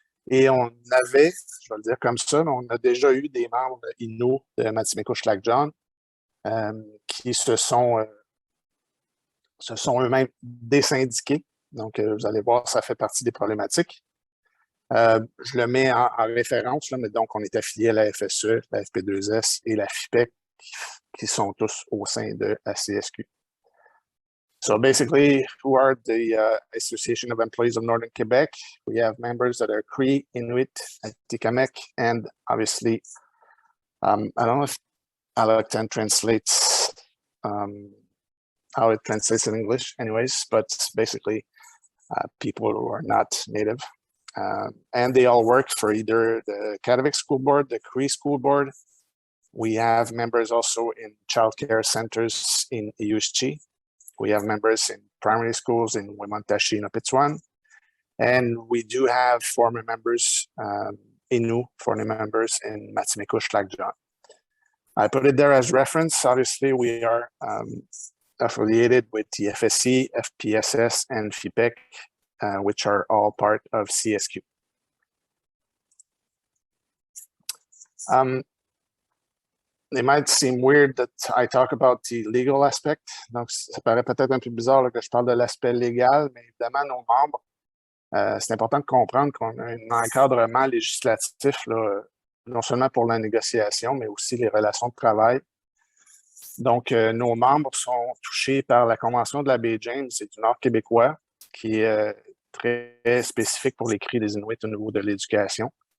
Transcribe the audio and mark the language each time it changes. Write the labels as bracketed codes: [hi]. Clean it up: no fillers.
[fr] Et on avait, je vais le dire comme ça, on a déjà eu des membres Innu de Matimekouche-Lac-John qui se sont eux-mêmes désyndiqués. Donc, vous allez voir, ça fait partie des problématiques. Je le mets en référence, là, mais donc on est affilié à la FSE, la FP2S et la FIPEC qui sont tous au sein de la CSQ. [en] So basically, who are the Association of Employees of Northern Quebec? We have members that are Cree, Inuit, Atikamekw, and obviously, I don't know if Allochton translates how it translates in English anyways, but basically people who are not Native. And they all work for either the Kativik School Board, the Cree School Board. We have members also in childcare centers in Iyushchi. We have members in primary schools in Wemotaci and Opitwan. And we do have former members, Innu, former members in Matimekouche-Lac-John. I put it there as reference. Obviously, we are affiliated with the FSC, FPSS, and FIPEC, which are all part of CSQ. It might seem weird that I talk about the legal aspect. [fr] Donc, ça paraît peut-être un peu bizarre là, que je parle de l'aspect légal, mais évidemment, nos membres, c'est important de comprendre qu'on a un encadrement législatif, là, non seulement pour la négociation, mais aussi les relations de travail. Donc, nos membres sont touchés par la Convention de la baie James et du Nord québécois, qui est très spécifique pour les cris des Inuits au niveau de l'éducation.